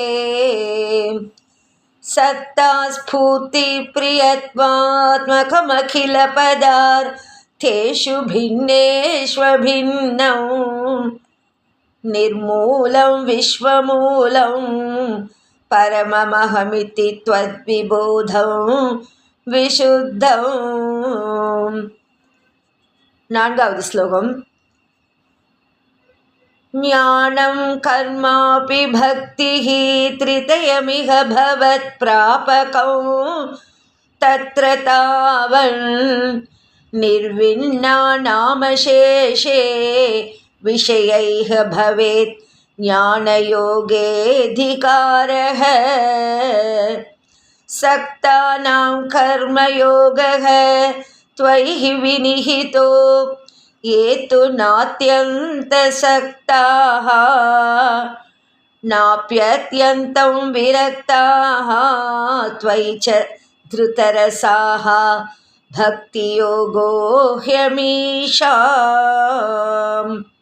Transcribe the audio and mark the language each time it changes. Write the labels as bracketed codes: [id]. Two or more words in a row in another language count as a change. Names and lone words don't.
[sa] सत्तास्फूर्तिप्रियत्वात्मकमखिलपदार्थेषु भिन्नेष्वभिन्नं निर्मूलं विश्वमूलं परममहमिति त्वद्विबोधं विशुद्धं. [ta] நான்காவது ஸ்லோகம். [sa] ज्ञानं कर्मापि भक्तिः त्रितयमिह भवत्प्रापकौ तत्र तावन् निर्विन्ना नामशेषे विषयैः भवेत् ज्ञानयोगेऽधिकारः. सक्तानां कर्मयोगः त्वयि विनिहितो ये तु नात्यन्तसक्ताः नाप्यत्यन्तं विरक्ताः त्वयि च धृतरसाः भक्तियोगो ह्यमीषाम्.